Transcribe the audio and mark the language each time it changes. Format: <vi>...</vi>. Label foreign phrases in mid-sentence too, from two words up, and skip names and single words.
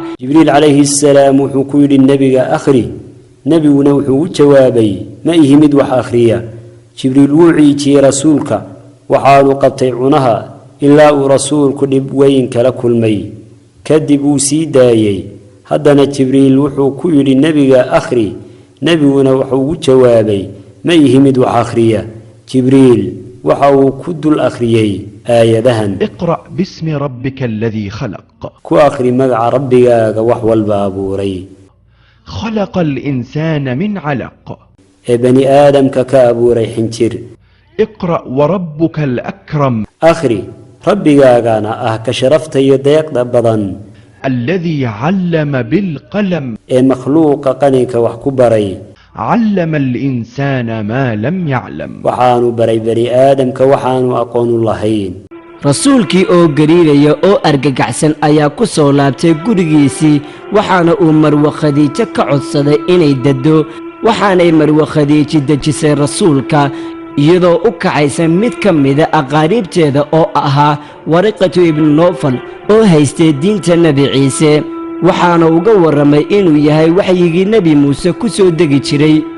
<so>jibriil</so> <ar>عليه السلام</ar> <so>wuxuu ku yidhi nabiga akhri nabiguna wuxuu u jawaabay ma ihi mid wax akhriya jibriil wuu ciijiyey rasuulka waxaanu qabtay cunaha ilaa uu rasuulku dhib weyn kala kulmay kadib uu sii daayey haddana jibriil wuxuu ku yidhi nabiga akhri nabiguna wuxuu u jawaabay ma ihi mid wax akhriya jibriil waxa uu ku dul akhriyey aayadahan</so> <ar>اقرأ باسم ربك الذي خلق</ar> <so>ku akhri magaca rabbigaaga wax walba abuuray</so> <ar>خلق الإنسان من علق</ar> <so>ee bani aadamka ka abuuray xinjir</so> <ar>اقرأ وربك الأكرم</ar> <so>akhri rabbigaagana ah ka sharafta iyo deeqda badan</so> <ar>الذي علم بالقلم</ar> <so>ee makhluuqa qaninka wax ku baray</so> <ar>علم الإنسان ما لم يعلم</ar> <so>waxaanu baray bani aadamka waxaanu aqoon u lahayn rasuulkii oo gariiraya oo argagaxsan ayaa ku soo laabtay gurigiisii waxaana uu marwe khadiijo ka codsaday inay dado waxaanay marwe khadiijo dejisay rasuulka iyadoo u kacaysa mid ka mida aqaariibteeda oo ahaa wariqatu ibnu noofal oo haystay diinta nebi ciise waxaana uga warramay inuu yahay waxyigii nebi muuse ku soo degi jiray</so>